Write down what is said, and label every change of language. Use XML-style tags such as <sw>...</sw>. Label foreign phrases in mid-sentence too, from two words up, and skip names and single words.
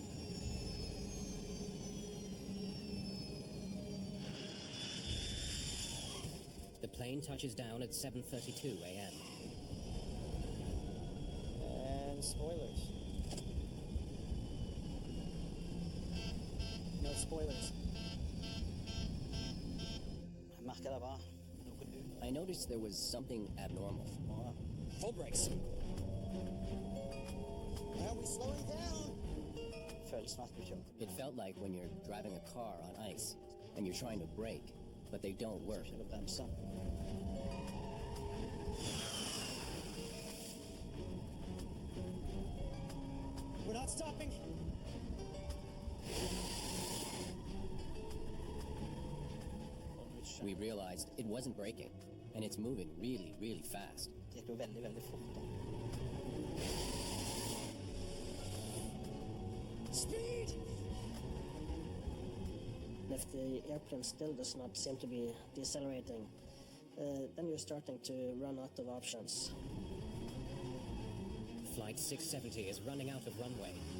<en>The plane touches down at 7:32 a.m. And spoilers. No spoilers.</en> <no>Jeg merker det var noe</no> <en>I noticed there was something abnormal. Full brakes. Are we slowing down?</en> <no>Føles som at vi kjører.</no> <en>It felt like when you're driving a car on ice and you're trying to brake, but they don't work.</en> <no>Kjører bremser.</no> <en>We're not stopping. We realized it wasn't braking, and it's moving really, really fast.</en> <no>Det gikk jo veldig, veldig fort. Da.</no> <en>Speed! If the airplane still does not seem to be decelerating, then you're starting to run out of options. Flight 670 is running out of runway.</en>